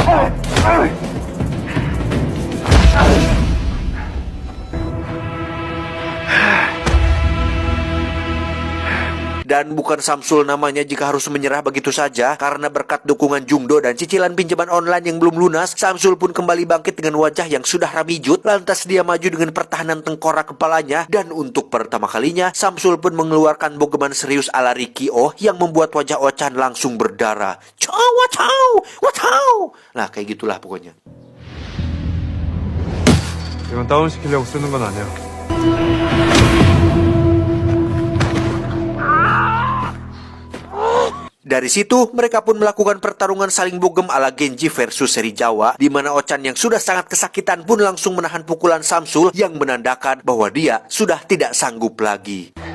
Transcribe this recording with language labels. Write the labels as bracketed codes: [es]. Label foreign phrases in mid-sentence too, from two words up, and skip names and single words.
[id] Dan bukan Samsul namanya jika harus menyerah begitu saja, karena berkat dukungan Jungdo dan cicilan pinjaman online yang belum lunas, Samsul pun kembali bangkit dengan wajah yang sudah ramijut. Lantas dia maju dengan pertahanan tengkorak kepalanya, dan untuk pertama kalinya Samsul pun mengeluarkan bogeman serius ala Riki-Oh yang membuat wajah Ochan langsung berdarah. Wacau. Nah, kayak gitulah pokoknya. [ko] 이건 다운시키려고 쓰는 건 아니야. [id] Dari situ, mereka pun melakukan pertarungan saling bogem ala Genji versus seri Jawa, di mana Ochan yang sudah sangat kesakitan pun langsung menahan pukulan Samsul yang menandakan bahwa dia sudah tidak sanggup lagi.